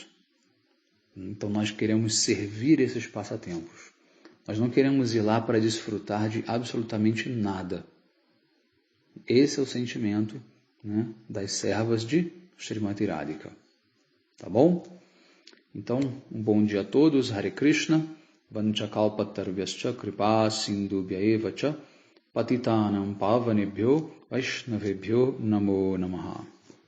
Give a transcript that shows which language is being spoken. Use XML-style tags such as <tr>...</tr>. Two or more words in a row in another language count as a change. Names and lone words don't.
<pt>Então nós queremos servir esses passatempos. Nós não queremos ir lá para desfrutar de absolutamente nada. Esse é o sentimento, né, das servas de Srimati Radhika. Tá bom? Então, um bom dia a todos. Hare Krishna.</pt> <sa>वाञ्छाकल्पतरुभ्यश्च कृपा सिन्धुभ्य एवच पतितानां पावनेभ्यो वैष्णवेभ्यो नमो नमः.</sa>